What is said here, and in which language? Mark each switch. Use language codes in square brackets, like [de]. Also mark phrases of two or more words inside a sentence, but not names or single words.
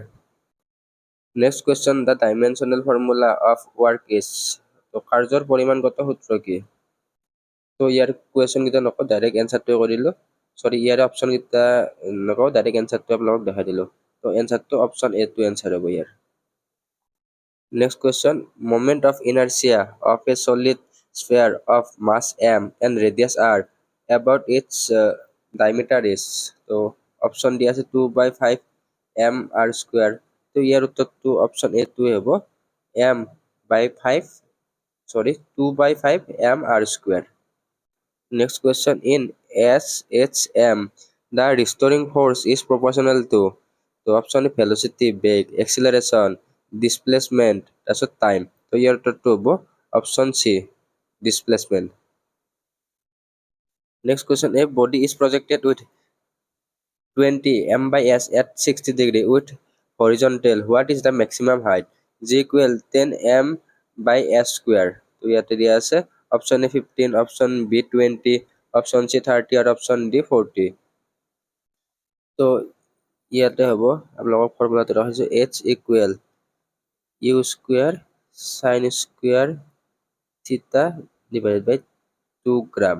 [en] Next question, the dimensional formula of work is. [as] তো কাৰ্যৰ পৰিমাণগত সূত্ৰ কি? তো ইয়াৰ কুৱেশ্যনকেইটা নকওঁ, ডাইৰেক্ট এনসাৰটোৱে কৰিলোঁ। ইয়াৰ অপশ্যনকেইটা নকওঁ, ডাইৰেক্ট এনসাৰটো আপোনালোকক দেখাই দিলোঁ। তো এনসাৰটো [en] option A [as] টো এনসাৰ হ'ব ইয়াৰ। [en] Next question, moment of inertia of a solid sphere of mass m and radius r about its diameter is. [as] তো অপশ্যন দিয়া আছে [en] 2 by 5 m r square। [as] তো ইয়াৰ উত্তৰটো [en] option A [as] টোৱে হ'ব, [en] 2 by 5 m r square। Next question, in SHM the restoring force is proportional to। [as] তো [en] option A velocity, [as] বেগ, [en] acceleration, displacement, তাৰপিছত time। [as] তো ইয়াৰ উত্তৰটো হ'ব [en] option C, displacement। Next question, a body is projected with 20 m by s at 60 degree with horizontal. What is the maximum height? G equal 10 m by s square। [as] তো ইয়াতে দিয়া আছে [en] option A [as] 15, [en] option B [as] 20, [en] option C [as] 30 আৰু [en] option D [as] 40। তো ইয়াতে হ'ব আপোনালোকৰ ফৰ্মুলাটো ৰাখিছোঁ, h [en] equal u square sine square theta divide by 2 gram.